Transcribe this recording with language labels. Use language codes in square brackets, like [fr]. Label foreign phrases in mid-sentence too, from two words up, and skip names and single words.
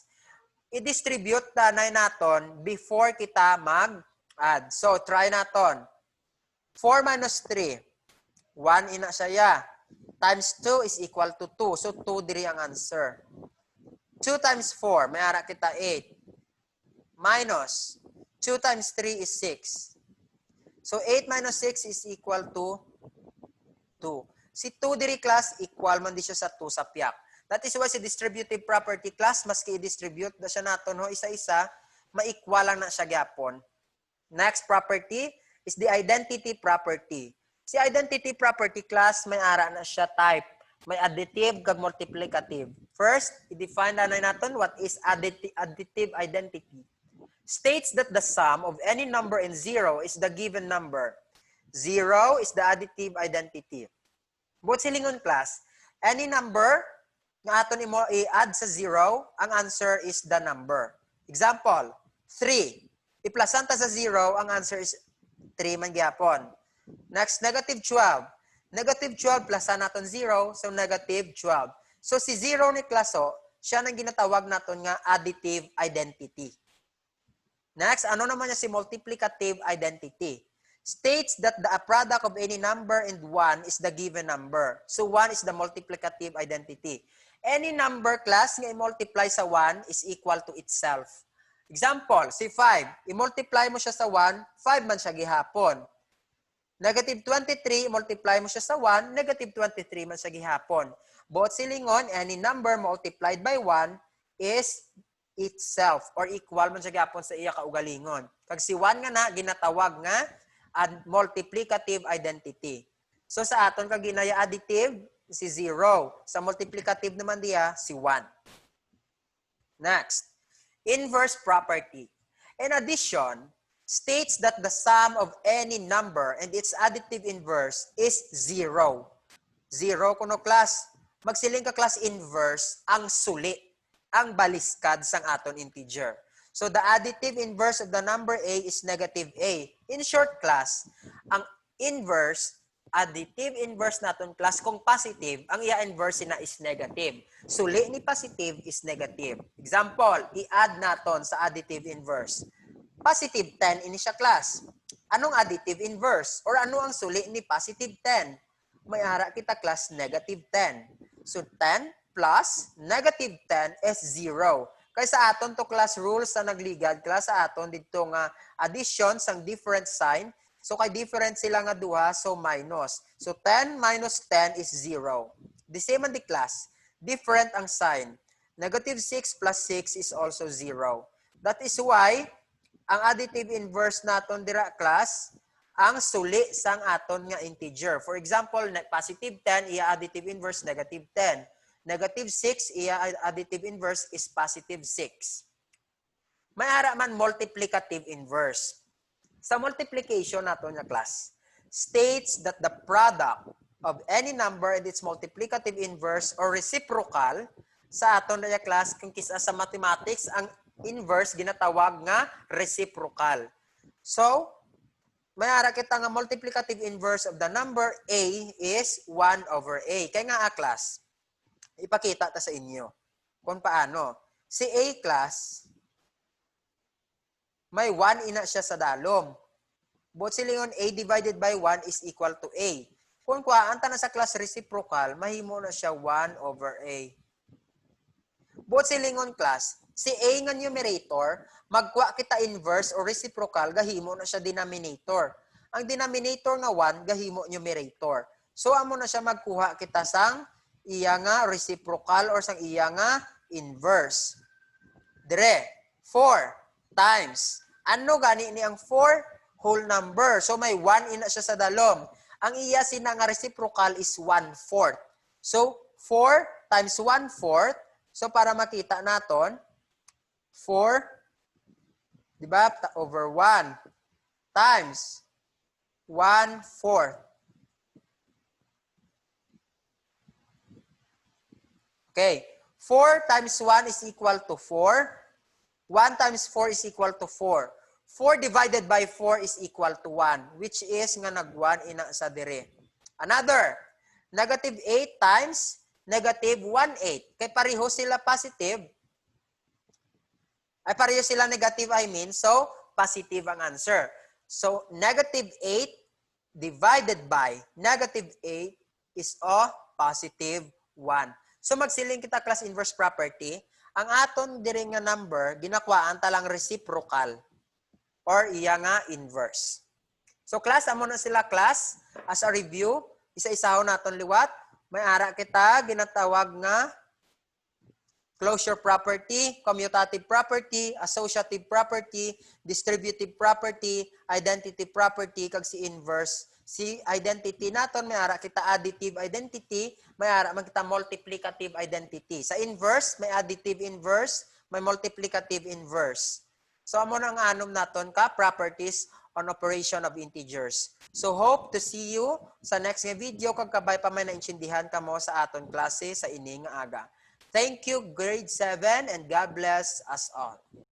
[hil] I-distribute tanay naton before kita mag-add. So, try naton. 4 minus 3. 1 ina siya. [en] Times 2 is equal to 2. [hil] So, 2 diri ang answer. 2 times 4. May ara kita 8. [en] Minus. 2 times 3 is 6. So 8 minus 6 is equal to 2. [hil] Si 2 diri class, equal man di siya sa 2 sa piak. [en] That is why [hil] si [en] distributive property class, [hil] maski i-distribute na siya naton ho isa-isa, ma-equal lang na siya gyapon. [en] Next property is the identity property. [hil] Si [en] identity property class, [hil] may ara na siya type. [en] May additive kag multiplicative. First, [hil] i-define na natin [en] what is additive identity. States that the sum of any number and 0 is the given number. 0 is the additive identity. [hil] But silingon class, [en] any number [hil] na aton imo i-add sa 0, ang [en] answer is the number. Example, 3. [hil] I-plusan ta sa 0, ang answer is 3 man gyapon. [en] Next, negative 12. Negative 12 [hil] plusan naton [en] 0, so negative 12. [hil] So si 0 ni klaso, siya nang ginatawag naton nga [en] additive identity. Next, [hil] ano naman niya si [en] multiplicative identity? States that the product of any number and 1 is the given number. So 1 is the multiplicative identity. Any number class nga i-multiply sa 1 is equal to itself. [hil] Example, si 5. I-multiply mo siya sa 1, 5 man siya gihapon. Negative 23, multiply mo siya sa 1, negative 23 man siya gihapon. Both silingon, [en] any number multiplied by 1 is itself [hil] or equal man siya gihapon sa iya kaugalingon. Kag si 1 nga na, ginatawag nga [en] and multiplicative identity. [hil] So sa aton kag ginaya additive si 0. Sa multiplicative naman diya si 1. [en] Next, inverse property. In addition, states that the sum of any number and its additive inverse is 0. [hil] 0 kuno class. Magsiling ka class inverse ang suli, ang baliskad sang aton integer. [en] So the additive inverse of the number a is negative a. In short class, [hil] ang inverse, [en] additive inverse [hil] naton class, kung positive, ang iya inverse na is negative. Suli ni positive is negative. Example, i-add naton sa [en] additive inverse. [hil] Positive 10 ini siya class. Anong [en] additive inverse? [hil] Or ano ang suli ni positive 10? May ara kita [en] class negative 10. So 10 plus negative 10 is 0. [hil] Kaya sa aton to class rules na nagligad, class sa aton dito nga addition sang different sign. So kay different sila nga duha, [en] so minus. So 10 minus 10 is 0. The same on the class. Different ang sign. Negative 6 plus 6 is also 0. That is why [hil] ang [en] additive inverse [hil] naton dira class, ang suli sang aton nga integer. [en] For example, positive 10, iya additive inverse negative 10. Negative 6, iya additive inverse is positive 6. [hil] May ara man [en] multiplicative inverse. Sa multiplication naton nga class, states that the product of any number and its multiplicative inverse or reciprocal [hil] sa aton nga class, kung kisa sa [en] mathematics, [hil] ang inverse ginatawag nga [en] reciprocal. So, [hil] may ara kita nga [en] multiplicative inverse of the number a is 1 over a. [hil] Kaya nga class, ipakita ta sa inyo kung paano. Si a class, may 1 ina siya sa dalom. Both silingon [en] a divided by 1 is equal to a. [hil] Kung kuhaan ta na sa class reciprocal, mahimo na siya 1 over a. Both silingon class, si a nga numerator, magkuha kita inverse or reciprocal, gahimo na siya denominator. Ang denominator nga 1, gahimo numerator. So, amo na siya magkuha kita sang iya nga reciprocal or sang iya nga inverse. Dire, 4 times. Ano gani ni ang 4? [en] Whole number. So, [hil] may 1 ina siya sa dalom. Ang iya sina nga reciprocal is 1/4. So, 4 times 1/4. [en] So, [hil] para makita naton, 4, di ba, [en] over 1 times 1/4. Okay, 4 times 1 is equal to 4. 1 times 4 is equal to 4. 4 divided by 4 is equal to 1, which is [hil] nga nag-1 ina sa dire. [en] Another, negative 8 times negative 1/8. [hil] Kaya pareho sila positive. Ay pareho sila negative, [en] I mean. [hil] So, positive ang answer. [en] So, negative 8 divided by negative 8 is a positive 1. So, [hil] magsiling kita class [en] inverse property. [hil] Ang aton diri nga number, ginakwaan talang reciprocal or iya nga inverse. So class, amo na sila class. [en] As a review, [hil] isa-isaho naton liwat. May ara kita ginatawag nga [en] closure property, commutative property, associative property, distributive property, identity property, [hil] kag si inverse. Si identity naton may ara kita [en] additive identity, [hil] may ara man kita [en] multiplicative identity. [hil] Sa inverse, may [en] additive inverse, [hil] may [en] multiplicative inverse. [hil] So amo na ang anom naton ka [en] properties on operation of integers. [hil] So [en] hope to see you [hil] sa next nga video kag kabay pa may naintindihan kamo sa aton klase sa ini nga aga. [en] Thank you, grade 7, and God bless us all.